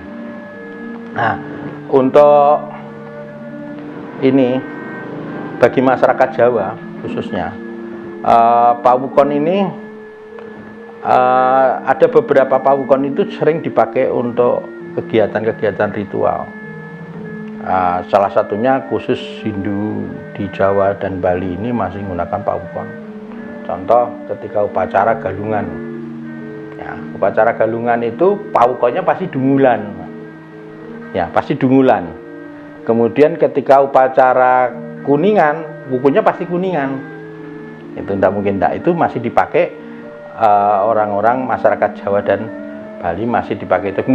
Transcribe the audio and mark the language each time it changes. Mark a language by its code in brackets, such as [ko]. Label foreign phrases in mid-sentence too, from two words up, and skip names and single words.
[id] Nah, untuk ini bagi masyarakat Jawa khususnya, Pawukon ini ada beberapa Pawukon itu sering dipakai untuk kegiatan-kegiatan ritual. Salah satunya khusus Hindu di Jawa dan Bali ini masih menggunakan Pawukon. Contoh ketika upacara galungan, ya, upacara galungan itu Pawukonnya pasti dungulan, ya pasti dungulan. Kemudian ketika upacara kuningan, bukunya pasti kuningan. Itu tidak mungkin tidak, itu masih dipakai orang-orang masyarakat Jawa dan Bali masih dipakai itu.